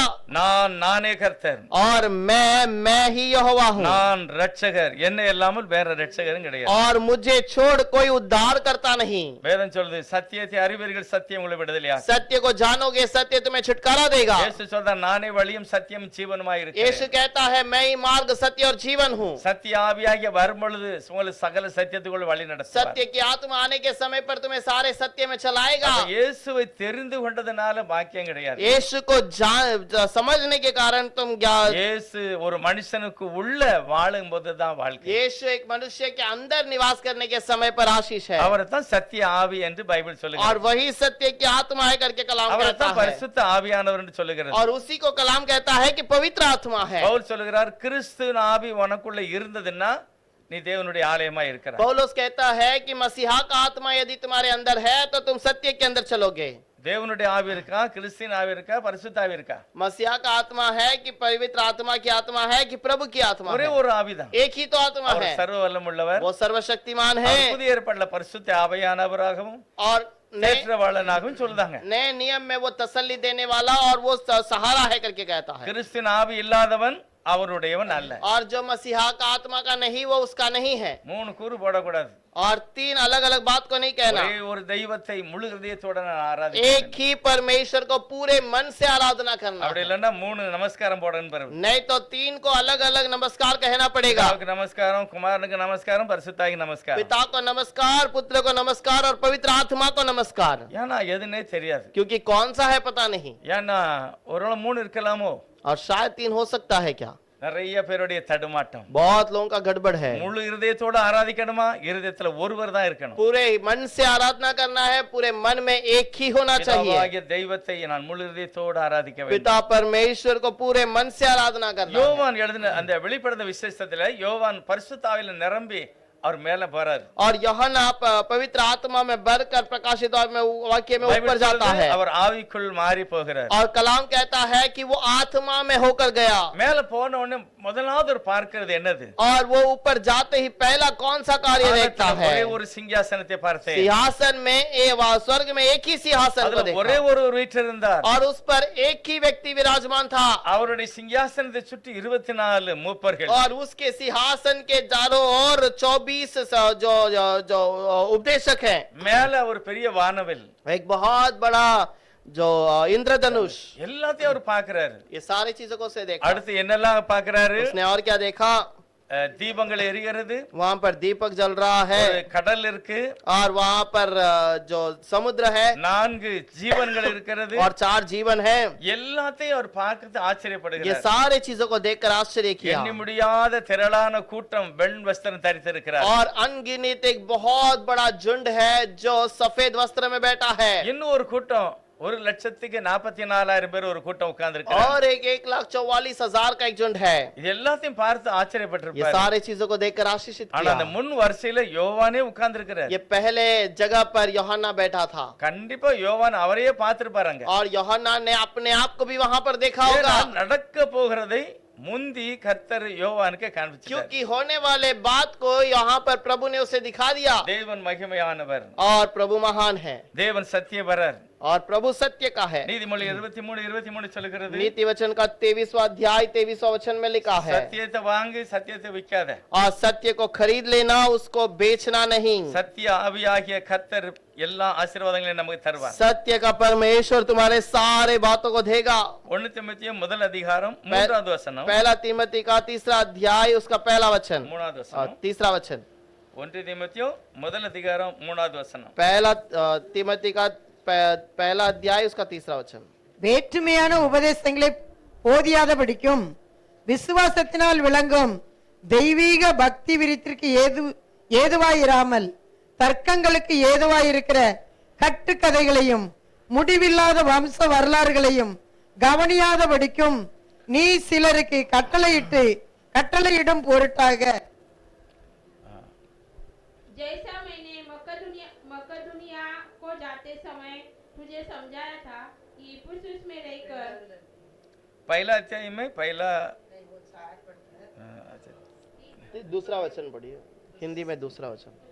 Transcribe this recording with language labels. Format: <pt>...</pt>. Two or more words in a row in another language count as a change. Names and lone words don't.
<ta>நானே கர்த்தர்,</ta> <hi>और मैं ही यहोवा हूँ,</hi> <ta>நான் ரட்சகர், என்னை இல்லாமல் வேற ரட்சகரும் கிடையாது.</ta> <hi>और मुझे छोड़ कोई उद्धार करता नहीं।</hi> <ta>வேதம் சொல்லுது, சத்தியத்தை அறிவீர்கள், சத்தியம் உங்களை விடுதலையாக்கும்.</ta> <hi>सत्य को जानोगे, सत्य तुम्हें छुटकारा देगा।</hi> <ta>இயேசு சொல்றார், நானே வழியும் சத்தியம் ஜீவனுமாய்</ta> <hi>यीशु</hi> <ta>இருக்கிறேன்.</ta> <hi>कहता है मैं ही मार्ग, सत्य और जीवन हूँ।</hi> <ta>சத்திய ஆவியாகிய வரும் பொழுது உங்களை சகல சத்தியத்துக்குள் வழி நடத்துவார்.</ta> <hi>सत्य की आत्मा आने के समय पर तुम्हें सारे सत्य में चलाएगा।</hi> <ta>அப்ப இயேசுவை தெரிந்து கொண்டதனால பாக்கியம் கிடையாது.</ta> <hi>यीशु को समझने के कारण तुम ज्ञान,</hi> <ta>இயேசு ஒரு மனுஷனுக்கு உள்ள வாழும் போதுதான் வாழ்க்கை.</ta> <hi>यीशु एक मनुष्य के अंदर निवास करने के समय पर आशीष है,</hi> <ta>அவரை தான் சத்திய ஆவி என்று பைபிள்</ta> <hi>और</hi> <ta>சொல்லுகிறது.</ta> <hi>वही सत्य की आत्मा है करके कलाम</hi> <ta>அவரை</ta> <hi>कहता</hi> <ta>தான்</ta> <hi>है,</hi> <ta>பரிசுத்த ஆவியானவர் என்று சொல்லுகிறது.</ta> <hi>और उसी को कलाम कहता है कि पवित्र आत्मा है।</hi> <ta>பவுல் சொல்லுகிறார், கிறிஸ்துவின் ஆவி உனக்குள்ள இருந்ததுன்னா நீ தேவனுடைய ஆலயமா இருக்கிறாய்.</ta> <hi>पौलुस कहता है कि मसीहा का आत्मा यदि तुम्हारे अंदर है तो तुम सत्य के अंदर चलोगे।</hi> <ta>தேவனுடைய ஆவி இருக்கா, கிறிஸ்துவின் ஆவி இருக்கா, பரிசுத்த ஆவி இருக்கா?</ta> <hi>मसीहा का आत्मा है कि पवित्र आत्मा की आत्मा है कि प्रभु की आत्मा</hi> <ta>ஒரே</ta> <hi>है?</hi> <ta>ஒரு ஆவிதான்.</ta> <hi>एक ही तो आत्मा</hi> <ta>அவர்</ta> <hi>है,</hi> <ta>சர்வ வல்லமுள்ளவர்.</ta> <hi>वो सर्वशक्तिमान है,</hi> <ta>அவர் புதிய ஏற்பாட்டுல பரிசுத்த ஆவியானவராகவும்</ta> <hi>और नए</hi> <ta>தேற்றவாளனாகவும் சொல்லுதாங்க.</ta> <hi>नए नियम में वो तसल्ली देने वाला और वो सहारा है करके कहता है।</hi> <ta>கிறிஸ்துவின் ஆவி இல்லாதவன் அவருடையவன் அல்ல.</ta> <hi>और जो मसीहा का आत्मा का नहीं वो उसका नहीं है।</hi> <ta>3 கூறு போடக்கூடாது.</ta> <hi>और 3 अलग अलग बात को नहीं कहना।</hi> <ta>ஒரே ஒரு தெய்வத்தை முழு ஹிருதயத்தோட நான் ஆராதிக்கிறேன்.</ta> <hi>एक ही परमेश्वर को पूरे मन से आराधना करना,</hi> <ta>அப்படி இல்லன்னா 3 நமஸ்காரம் போடணும் பாருங்க.</ta> <hi>नहीं तो 3 को अलग अलग नमस्कार कहना पड़ेगा।</hi> <ta>பிதாவுக்கு நமஸ்காரம், குமாரனுக்கு நமஸ்காரம், பரிசுத்தாவிக்கு நமஸ்காரம்.</ta> <hi>पिता को नमस्कार, पुत्र को नमस्कार और पवित्र आत्मा को नमस्कार।</hi> <ta>ஏன்னா எதுனே தெரியாது.</ta> <hi>क्योंकि कौन सा है पता नहीं,</hi> <ta>ஏன்னா ஒருவேளை 3 இருக்கலாமோ?</ta> <hi>और शायद 3 हो सकता है। क्या</hi> <ta>நிறைய பேருடைய தடுமாட்டம்.</ta> <hi>बहुत लोगों का गड़बड़ है।</hi> <ta>முழு இருதயத்தோட ஆராதிக்கணுமா? இருதயத்துல ஒருவர் தான் இருக்கணும்.</ta> <hi>पूरे मन से आराधना करना है, पूरे मन में एक ही होना चाहिए।</hi> <ta>பிதாவாகிய தெய்வத்தை நான் முழு இருதயத்தோட ஆராதிக்க வேண்டும்.</ta> <hi>पिता परमेश्वर को पूरे मन से आराधना करना है।</hi> <ta>யோவான் எழுதின அந்த வெளிப்படுத்த விசேஷத்துல யோவான் பரிசுத்தாவில நிரம்பி அவர் மேல போறாரு.</ta> <hi>और यूहन्ना पवित्र आत्मा में भरकर प्रकाशित वाक्य में ऊपर जाता है,</hi> <ta>அவர் ஆவிக்குள் மாறி போகிறார்.</ta> <hi>और कलाम कहता है कि वो आत्मा में होकर गया।</hi> <ta>மேல போன உடனே முதலாவது ஒரு பார்க்கிறது என்னது?</ta> <hi>और वो ऊपर जाते ही पहला कौन सा कार्य देखता है?</hi> <ta>ஒரே ஒரு சிங்காசனத்தை பார்த்தேன்.</ta> <hi>सिंहासन में स्वर्ग में एक ही सिंहासन को</hi> <ta>அதுல ஒரே</ta> <hi>देखा,</hi> <ta>ஒரு வீற்றிருந்தார்.</ta> <hi>और उस पर एक ही व्यक्ति विराजमान था,</hi> <ta>அவருடைய சிங்காசனத்தை சுற்றி 24 மூப்பர்கள்.</ta> <hi>और उसके सिंहासन के चारों ओर 24 जो उपदेशक है।</hi> <ta>மேல ஒரு பெரிய வானவில்.</ta> <hi>एक बहुत बड़ा जो इंद्रधनुष,</hi> <ta>எல்லாத்தையும் அவர் பார்க்கிறாரு.</ta> <hi>ये सारी चीजों को से देखा।</hi> <ta>அடுத்து என்னெல்லாம் பார்க்கிறாரு?</ta> <hi>उसने और क्या देखा?</hi> <ta>தீபங்கள் எரிகிறது,</ta> <hi>वहां पर दीपक जल रहा है,</hi> <ta>ஒரு கடல் இருக்கு,</ta> <hi>और वहां पर जो समुद्र है,</hi> <ta>4 ஜீவன்கள் இருக்கிறது.</ta> <hi>और 4 जीवन है।</hi> <ta>எல்லாத்தையும் அவர் பார்க்கிறது</ta> <hi>ये</hi> <ta>ஆச்சரியப்படுகிறார்.</ta> <hi>सारे चीजों को देखकर आश्चर्य किया।</hi> <ta>எண்ணி முடியாத திரளான கூட்டம் வெண் வஸ்திரம் தரித்திருக்கிறார்.</ta> <hi>और अनगिनत एक बहुत बड़ा झुंड है जो सफेद वस्त्र में बैठा है।</hi> <ta>இன்னும் ஒரு கூட்டம் 1,44,000 பேர் ஒரு கூட்டம் உட்கார்ந்திருக்கிறார்.</ta> <hi>और एक 1,44,000 का एक झुंड है।</hi> <ta>இது எல்லாத்தையும் பார்த்து</ta> <hi>ये</hi> <ta>ஆச்சரியப்பட்டிருப்பார்.</ta> <hi>सारे चीजों को देखकर आशीषित</hi> <ta>ஆனா அந்த</ta> <hi>किया।</hi> <ta>முன் வரிசையில யோவானே உட்கார்ந்திருக்கிறார்.</ta> <hi>ये पहले जगह पर यूहन्ना बैठा था,</hi> <ta>கண்டிப்பா யோவான் அவரையே பார்த்திருப்பாருங்க.</ta> <hi>और यूहन्ना ने अपने आप को भी वहां पर देखा</hi> <ta>ஏன்னா,</ta> <hi>होगा,</hi> <ta>நடக்க போகிறதை முந்தி கர்த்தர் யோவானுக்கு காண்பிச்சார்.</ta> <hi>क्योंकि होने वाले बात को यहाँ पर प्रभु ने उसे दिखा दिया।</hi> <ta>தேவன் மகிமையானவர்,</ta> <hi>और प्रभु महान है,</hi> <ta>தேவன் சத்தியபரர்.</ta> <hi>और प्रभु सत्य का है।</hi> <ta>நீதிமொழி 23:23 சொல்லுகிறது,</ta> <hi>नीति वचन का 23वां अध्याय 23वां वचन में लिखा है,</hi> <ta>சத்தியத்தை வாங்கி சத்தியத்தை விற்காத,</ta> <hi>और सत्य को खरीद लेना, उसको बेचना नहीं।</hi> <ta>சத்திய ஆவியாகிய கர்த்தர் எல்லா ஆசீர்வாதங்களையும் நமக்கு தருவார்.</ta> <hi>सत्य का परमेश्वर तुम्हारे सारे बातों को देगा।</hi> <ta>1 தீமோத்தேயு முதல் அதிகாரம் 3வது வசனம்,</ta> <hi>पहला तीमोथी का 3रा अध्याय उसका पहला वचन</hi> <ta>3வது</ta> <hi>और</hi> <ta>வசனம்.</ta> <hi>3रा वचन।</hi> <ta>1 தீமோத்தேயு முதல் அதிகாரம் 3வது வசனம்.</ta> <hi>पहला तीमोथी का पहला अध्याय उसका 3रा वचन।</hi> <ta>வேற்றுமையான உபதேசங்களை போதியாதபடிக்கும் விசுவாசத்தினால் விளங்கும் தெய்வீக பக்தி விருத்திற்கு ஏதுவாயிராமல் தர்க்கங்களுக்கு ஏதுவாயிருக்கிற கட்டுக்கதைகளையும் முடிவில்லாத வம்ச வரலாறுகளையும் கவனியாதபடிக்கும் நீ சிலருக்கு கட்டளையிடும் பொருட்டாக,</ta> <hi>जैसा मैंने मकदूनिया को जाते समय तुझे समझाया था कि इफिसुस में रहकर पहला अध्याय में पहला दूसरा वचन पढ़िए, हिंदी में दूसरा वचन।</hi>